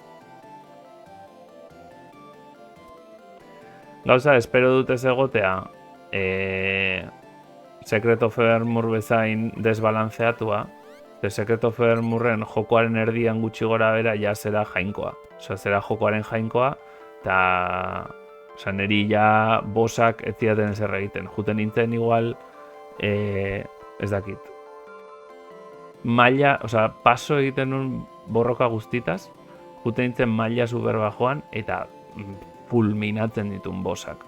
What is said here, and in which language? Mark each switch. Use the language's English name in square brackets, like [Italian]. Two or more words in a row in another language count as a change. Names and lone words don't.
[Basque] Gauza, espero dut ez egotea Secret of Evermore bezain desbalanceatua. Secret of Evermoreen jokoaren erdian gutxi gora bera ja zera jainkoa. Osa, zera jokoaren jainkoa, eta neri ja bosak ez zidaten ezer egiten. Juten nintzen igual, ez dakit. Maila, osa, paso egiten nun borroka guztitaz, juten nintzen maila super bajoan, eta fulminatzen ditun bosak.